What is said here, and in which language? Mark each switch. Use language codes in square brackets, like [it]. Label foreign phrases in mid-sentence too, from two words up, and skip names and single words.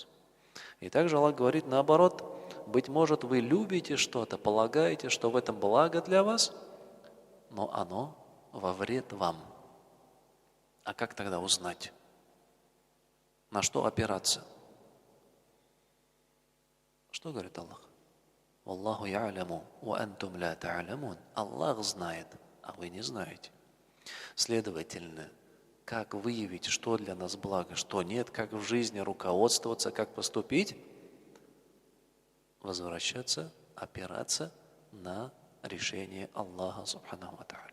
[ru] И также Аллах говорит наоборот, быть может, вы любите что-то, полагаете, что в этом благо для вас, но оно во вред вам. А как тогда узнать? На что опираться? Что говорит Аллах? [ar] «والله يعلم وأنتم لا تعلمون». [ru] Аллах знает, а вы не знаете. Следовательно, как выявить, что для нас благо, что нет, как в жизни руководствоваться, как поступить? Возвращаться, опираться на решение Аллаха [ar] سبحانه وتعالى.